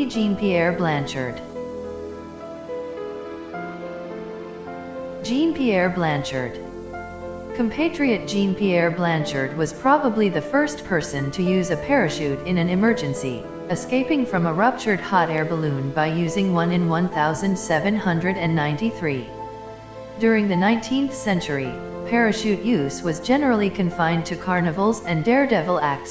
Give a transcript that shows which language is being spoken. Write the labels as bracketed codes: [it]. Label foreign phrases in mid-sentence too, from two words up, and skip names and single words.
[en] Jean-Pierre Blanchard. Jean-Pierre Blanchard. Compatriot Jean-Pierre Blanchard was probably the first person to use a parachute in an emergency, escaping from a ruptured hot air balloon by using one in 1793. During the 19th century, parachute use was generally confined to carnivals and daredevil acts.